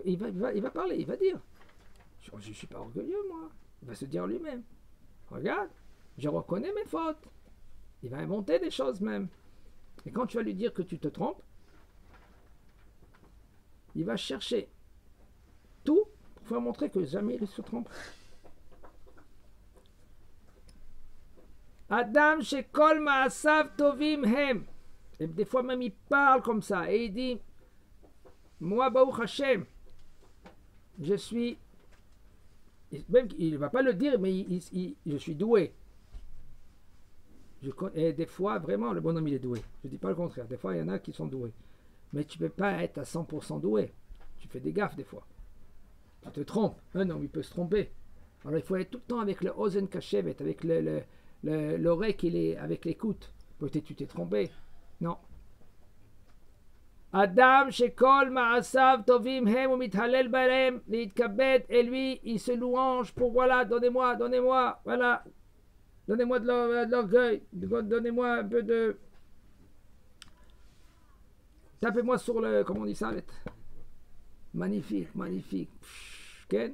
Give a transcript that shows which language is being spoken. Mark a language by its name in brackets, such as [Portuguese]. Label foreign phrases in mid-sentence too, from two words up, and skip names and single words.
[French] Il va parler, il va dire, je ne suis pas orgueilleux, moi. Il va se dire lui-même, regarde, je reconnais mes fautes. Il va inventer des choses même. Et quand tu vas lui dire que tu te trompes, il va chercher tout pour faire montrer que jamais il se trompe. [Hebrew] אדם שכל מעשיו טובים הם. [French] Et des fois même il parle comme ça et il dit, moi [Hebrew] ברוך השם, [French] je suis Même il ne va pas le dire, mais je suis doué. Et des fois, vraiment, le bonhomme, il est doué. Je ne dis pas le contraire. Des fois, il y en a qui sont doués. Mais tu ne peux pas être à 100% doué. Tu fais des gaffes des fois. Tu te trompes. Un homme, il peut se tromper. Alors, il faut être tout le temps avec le [Hebrew] אוזן קשבת, [French] avec l'oreille qui est avec l'écoute. Peut-être tu t'es trompé. Non. [Hebrew] אדם שכל מעשיו טובים הם [French] ou [Hebrew] מתהלל ברם להתכבד, [French] et lui, il se louange pour voilà, donnez-moi, voilà. Donnez-moi de l'orgueil, donnez-moi un peu de... Tapez-moi sur le... Comment on dit ça? Magnifique. Okay?